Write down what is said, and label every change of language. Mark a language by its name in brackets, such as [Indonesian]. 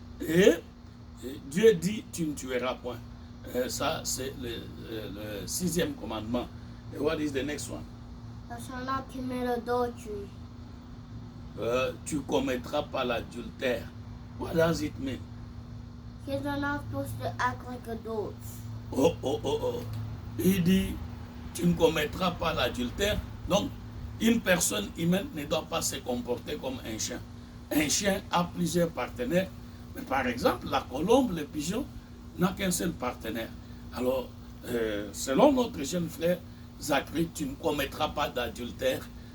[French] Et Dieu dit, tu ne tueras point. Ça, c'est le 6e commandement. [English] And what is the next one? Thou shalt not commit adultery. [French] Tu commettras pas l'adultère. [English] What does it mean? Kids are not supposed to act like adults. Oh. [French] Il dit, tu ne commettras pas l'adultère. Donc, une personne humaine ne doit pas se comporter comme un chien. Un chien a plusieurs partenaires. Mais par exemple, la colombe, le pigeon, n'a qu'un seul partenaire. Alors, selon notre jeune frère Zacharie, tu ne commettras pas d'adultère.